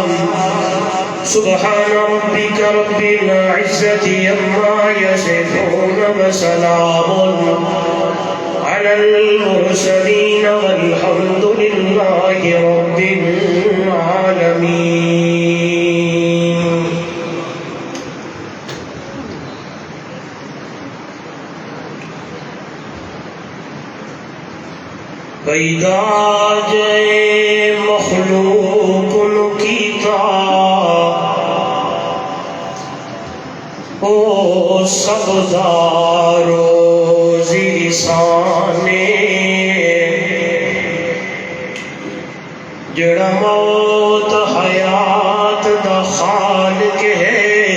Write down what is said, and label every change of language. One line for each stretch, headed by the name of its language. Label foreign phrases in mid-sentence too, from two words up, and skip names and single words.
Arabic: سبحان ربك رب العزة عما يصفون وسلام على المرسلين والحمد لله رب العالمين.
Punjabi: پیدا جے مخلوق کیتا او سب دا روزی سانے جڑا موت حیات دا خالق ہے